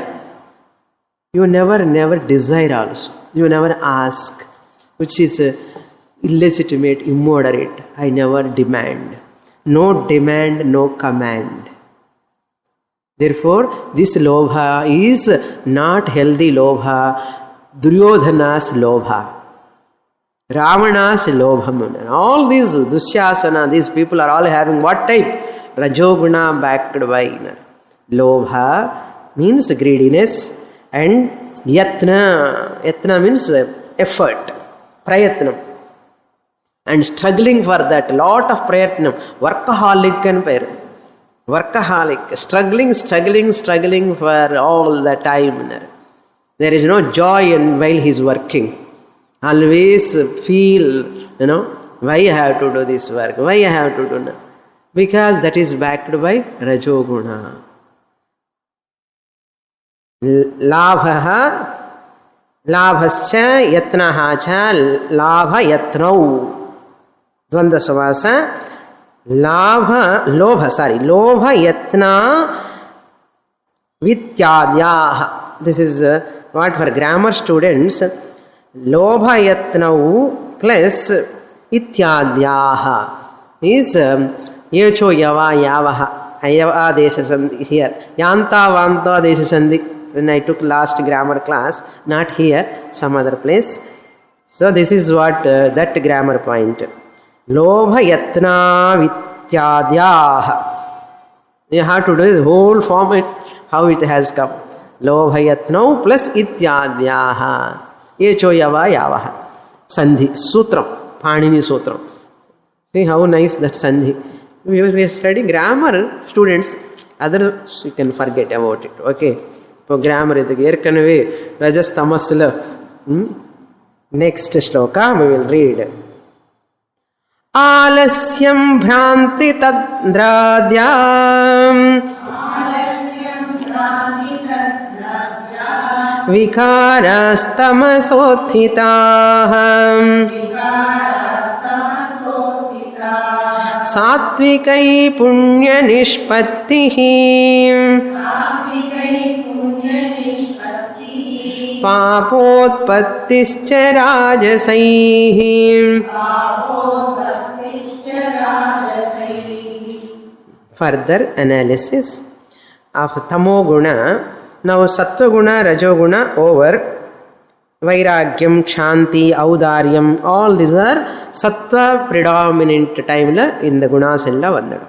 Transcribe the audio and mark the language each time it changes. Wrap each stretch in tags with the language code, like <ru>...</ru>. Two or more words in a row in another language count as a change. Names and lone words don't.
<en>You never desire also. You never ask, which is illegitimate, immoderate. I never demand. No demand, no command. Therefore, this lobha is not healthy lobha, Duryodhana's lobha. Ravana's lobham. All these Dusyasana, these people are all having what type? Rajoguna backed by lobha means greediness, and yatna. Yatna means effort, prayatnam. And struggling for that, lot of prayatnam. Workaholic and prayer. Workaholic, struggling for all the time. There is no joy while he is working. Always feel, why I have to do this work? Why I have to do that? Because that is backed by Rajoguna.</en> <sa>लाभश्च यत्नः च लाभ यत्नौ. द्वन्द्व समास. लोभ यत्न वित्यद्यः.</sa> <en>This is what for grammar students.</en> <sa>लोभ यत्नौ plus इत्यद्यः is एचो यव यवः. अयव देश सन्धि here. यन्त वन्त देश सन्धि.</sa> <en>When I took last grammar class, not here, some other place. So this is what that grammar point.</en> <sa>लोभ यत्न वित्यद्यः.</sa> <en>You have to do the whole format, how it has come.</en> <sa>लोभ यत्न plus इत्यद्यः. एचो यव यवः। सन्धि। सूत्रम्। पाणिनि सूत्रम्.</sa> <en>See how nice that sandhi. We are studying grammar, students. Others you can forget about it. Okay. For grammar, Erkanave, Rajas Tamasla. Next shloka we will read.</en> <sa>आलस्यं भ्रान्ति तद्राद्यं विकारस्तमसोत्थितः सात्त्विकैः पुण्य निष्पत्तिः पापोत्पत्तिश्च राजसैः.</sa> <en>Further analysis of tamoguna. Now sattva-guna, rajoguna over.</en> <sa>वैराग्यं, क्षान्ति, औदार्यं,</sa> <en>all these are sattva predominant time in the gunas</en> <te>ఎల్ల వందడు.</te>